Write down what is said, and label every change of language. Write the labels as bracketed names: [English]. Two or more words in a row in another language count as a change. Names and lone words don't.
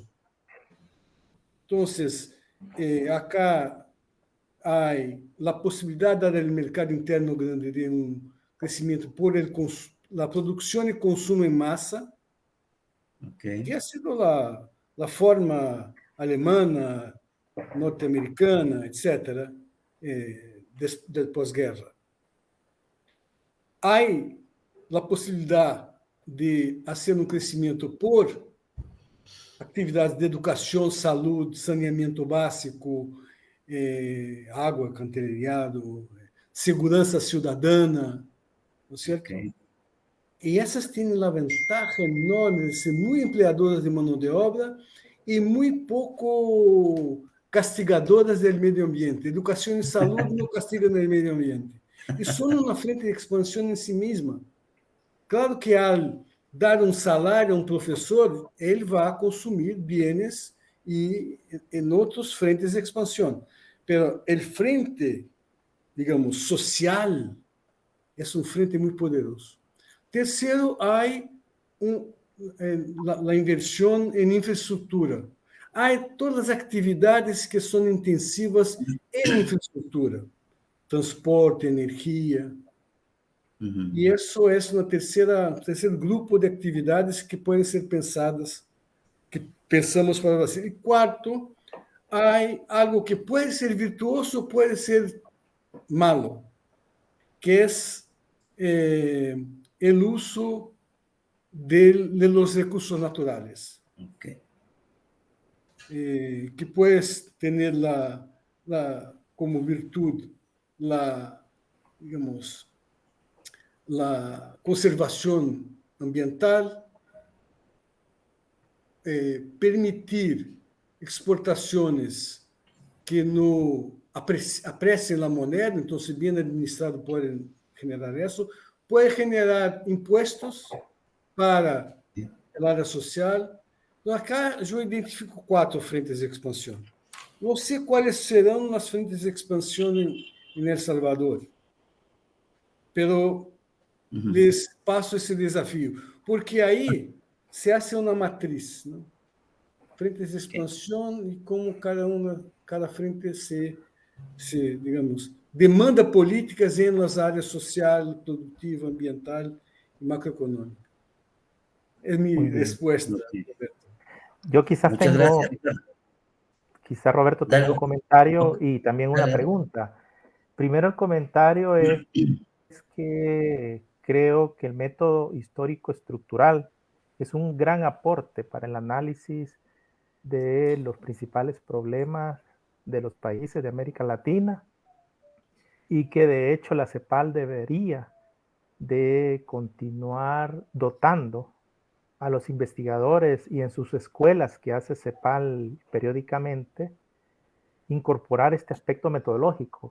[Spanish] Entonces, acá hay la posibilidad de dar al mercado interno grande de un crecimiento por la producción y consumo en masa, okay, que ha sido la forma alemana, norteamericana, etcétera, del posguerra. Hay la posibilidad de hacer un crecimiento por [Portuguese] atividades de educação, saúde, saneamento básico, água, [Spanish] alcantarillado, [Portuguese] segurança cidadana, [Spanish] ¿no es cierto? Okay. Y esas tienen la ventaja enorme de ser muy empleadoras de mano de obra y muy poco castigadoras del medio ambiente. Educación y salud no castigan el medio ambiente. Y son una frente de expansión en sí misma. [Portuguese] Claro que [Spanish] al dar [Portuguese] um salário a um professor, ele vai consumir bienes e em outros frentes de expansão. [Spanish] Pero el frente, digamos, social, [Portuguese] é um frente muito poderoso. Terceiro, há a inversão em infraestrutura. Há todas as atividades que são intensivas em infraestrutura. Transporte, energia. Uhum. E isso é um terceiro grupo de atividades que podem ser pensadas, que pensamos para você. E quarto, há algo que pode ser virtuoso, pode ser malo, que é o uso [Spanish] de los recursos naturales. Okay. Que puedes tener como virtud digamos, la conservación ambiental, permitir exportaciones que no [Portuguese] apreciem a [Spanish] moneda, [Portuguese] então, se bem administrado, podem generar isso, pode generar impostos para a área social. Então, acá eu identifico 4 frentes de expansão. Não sei quais serão as frentes de expansão em El Salvador, [Spanish] pero les [Portuguese] passo esse desafio, porque aí [Spanish] se hace [Portuguese] uma matriz, né? Frentes de expansão e como cada frente digamos, demanda políticas em las áreas social, produtiva, ambiental e macroeconômica. É minha resposta. [Spanish] Yo quizás Muchas tengo, gracias, Ricardo. quizás Roberto Dale. tenga un comentario y también una Dale. pregunta. Primero el comentario es que creo que el método histórico estructural es un gran aporte para el análisis de los principales problemas de los países de América Latina y que de hecho la CEPAL debería de continuar dotando a los investigadores y en sus escuelas que hace CEPAL periódicamente, incorporar este aspecto metodológico.